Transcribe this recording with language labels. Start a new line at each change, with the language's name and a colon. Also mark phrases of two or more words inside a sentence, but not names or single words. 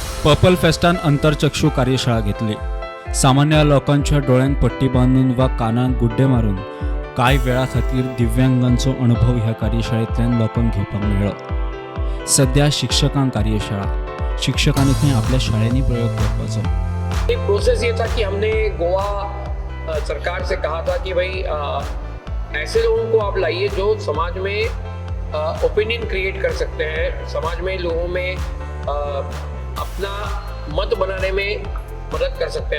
Konkani: पर्पल फेस्टान अंतरचक्षू कार्यशाळा घेतली. सामान्य लोकांच्या डोळ्यांक पट्टी बांधून वा कानांक गुड्डे मारून कांय वेळा खातीर दिव्यांगांचो अनुभव ह्या कार्यशाळेंतल्यान लोकांक घेवपाक मेळ्ळो. सध्या शिक्षकांक कार्यशाळा, शिक्षकांनी थंय आपल्या शाळेंनी प्रयोग करपाचो.
Hindi: एक प्रोसेस ये था कि हमने गोवा सरकार से कहा था कि भाई ऐसे लोगों को आप लाइए जो समाज में
English: opinion create
Hindi: कर सकते हैं, समाज में लोगों में अपना मत बनाने में मदद कर सकते हैं.